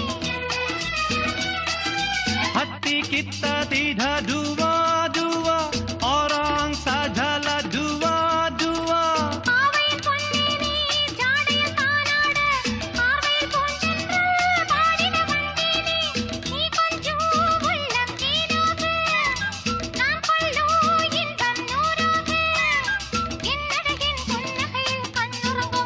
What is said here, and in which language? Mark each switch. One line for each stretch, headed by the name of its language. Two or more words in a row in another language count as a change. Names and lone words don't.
Malay: Hati kita tidak dua-dua, orang sajalah dua-dua.
Tamil: பாவையின் பொன்னே நீ ஜாடையில் தானாட, பார்வையில் பூந்தென்றல் பாடிட வந்தேனே. நீ கொஞ்சம் உள்ளம் தேனாக, நான் கொள்ளும் இன்பம் நூறாக. என் அழகின் புன்னகையில் கண்ணுற